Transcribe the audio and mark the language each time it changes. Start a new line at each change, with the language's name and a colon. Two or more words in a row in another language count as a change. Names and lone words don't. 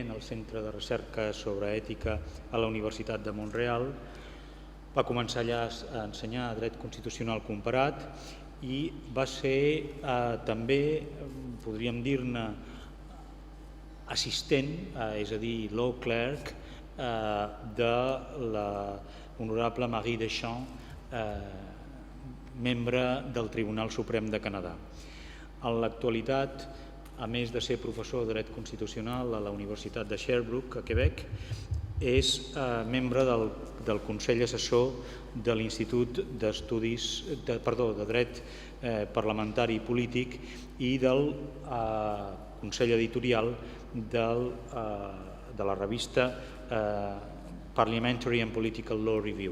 Catalan: en el Centre de Recerca sobre Ètica a la Universitat de Mont-real, va començar allà a ensenyar Dret Constitucional Comparat i va ser també, podríem dir-ne, assistent, és a dir,
English: law clerk,
Catalan: de l'honorable Marie Deschamps, membre del Tribunal Suprem de Canadà. En l'actualitat, a més de ser professor de Dret Constitucional a la Universitat de Sherbrooke, a Quebec, és membre del Consell Assessor de l'Institut de Dret Parlamentari i Polític i del Consell Editorial de la revista Parliamentary and Political Law Review.